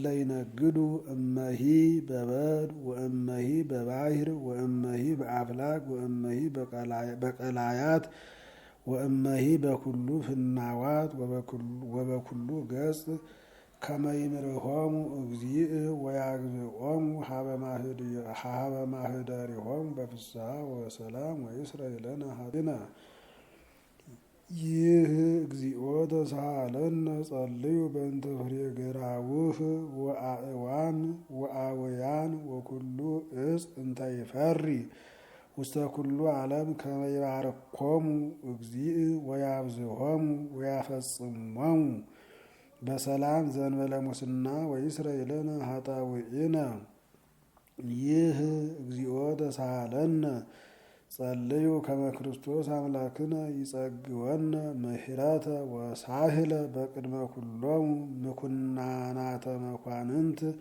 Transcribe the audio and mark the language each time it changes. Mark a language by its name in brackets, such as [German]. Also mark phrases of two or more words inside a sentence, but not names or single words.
[Geez] ይነግዱ እመሂ በበድ ወእመሂ በባሕር ወእመሂ በአፍላግ ወእመሂ በቀላያት ወእመሂ በኩሉ ፍናዋት ወበኩሉ ገጽ ከመ ይምርሖሙ እግዚእ ወያግብኦሙ ሀበ ማኅደሪሆሙ በፍስሐ ወሰላም ወይስረይ ለነ ኃጣውኢነ። ይህ እግዚኦ ተሳሃለነ። ጸልዩ በእንተ ፍሬ ገራውህ ወአእዋም ወአወያን ወኩሉ እጽ እንተ ይፈሪ ውስተ ኩሉ ዓለም ከመ ይባርኮሙ እግዚእ ወያብዝሖሙ ወያፈጽሞሙ በሰላም ዘእንበለ ሙስና ወይስረይ ለነ ኃጣውኢነ። ይህ እግዚኦ ተሳሃለነ። ጸልዩ ከመ ክርስቶስ አምላክነ ይጸግወነ ምሕረተ ወሳህለ በቅድመ ኩሎሙ ምኩናናተ መኳንንት